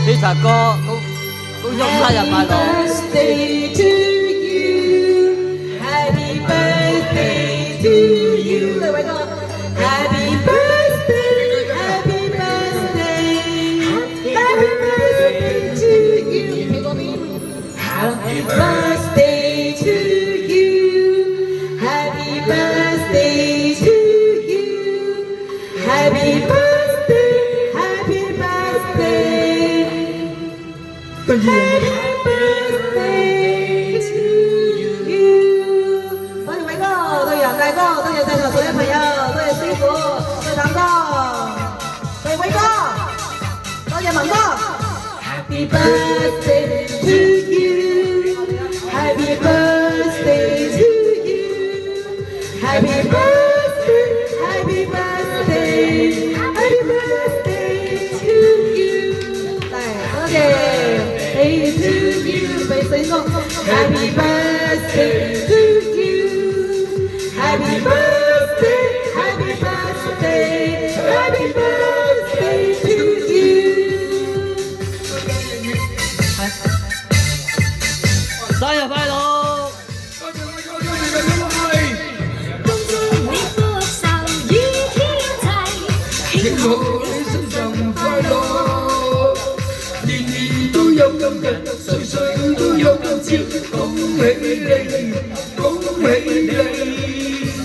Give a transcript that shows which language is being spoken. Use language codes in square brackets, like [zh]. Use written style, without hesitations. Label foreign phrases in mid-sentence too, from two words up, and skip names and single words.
[yue] 啊哥，恭祝生日快樂！ [en] Birthday to you, Happy birthday to you， [yue] 各位哥 [en] ，Happy birthday, Happy birthday, Happy birthday to you，苹果蜜 ，Happy birthday to you，Happy birthday to you，Happy birthday，Happy birthday。 [yue] 跟住 [en] Happy birthday to you！ [yue] 多謝偉哥，多謝楊大哥，多謝在場所有朋友，多謝師傅，多謝譚哥，多謝偉哥，多謝文哥。 [en] Happy birthday to you！Happy birthday to you！ [yue] Happy birthday！Happy birthday！Happy birthday to you！多謝。 [en] to you， [yue] 俾水我 [en] Happy birthday to you，Happy birthday，Happy birthday，Happy birthday to you。 [yue] 生日快樂！恭祝你福壽與天齊，慶賀你生辰快樂，年年都有今日，歲歲都有今朝，恭喜你，恭喜你！